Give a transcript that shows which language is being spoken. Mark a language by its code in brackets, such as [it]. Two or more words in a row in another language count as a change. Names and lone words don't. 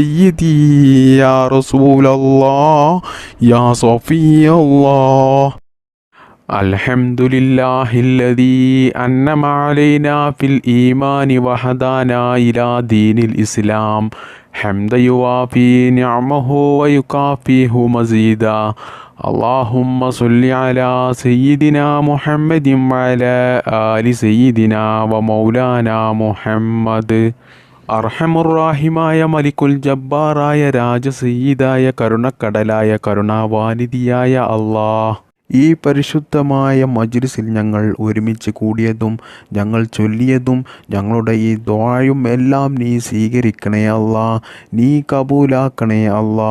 [ar] سيدي يا رسول الله يا صفي الله الحمد لله الذي أنعم علينا في الإيمان وهدانا إلى دين الإسلام حمدا يوافي نعمه ويكافيه مزيدا اللهم صل على سيدنا محمد وعلى آل سيدنا ومولانا محمد [ml] അർഹമുറാഹിമായ മലിക്കുൽ ജബ്ബാറായ രാജസയ്യിദായ കരുണക്കടലായ കരുണാവാനിധിയായ അല്ലാഹ്, ഈ പരിശുദ്ധമായ മജ്ലിസിൽ ഞങ്ങൾ ഒരുമിച്ച് കൂടിയതും ഞങ്ങൾ ചൊല്ലിയതും ഞങ്ങളുടെ ഈ ദുആയും എല്ലാം നീ സ്വീകരിക്കണേ അല്ലാ, നീ കബൂലാക്കണേ അല്ലാ.